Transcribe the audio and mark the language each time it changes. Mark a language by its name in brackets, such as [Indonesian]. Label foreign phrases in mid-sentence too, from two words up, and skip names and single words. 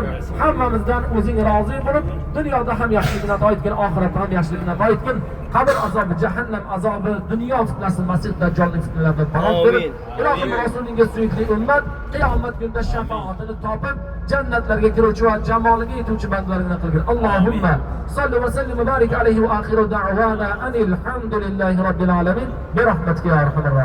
[Uzbek] Hammamizdan o'zing rozi bo'lib, dunyoda ham yaxshilikni ato etgin, oxiratda ham yaxshilikni ato etgin. Qabr azobi, jahannam azobi, dunyo fitnasi, masih dajjolning fitnalaridan panoh berib, ilohim rasulingga suyukli ummat qiyomat kunida shafoatini topib, jannatlarga kiruvchi va jamoliga yetuvchi bandalardan qilgin. [Arabic] اللهم صل وسلم وبارك عليه وآخر دعوانا أن الحمد لله رب العالمين برحمتك يا أرحم الراحمين.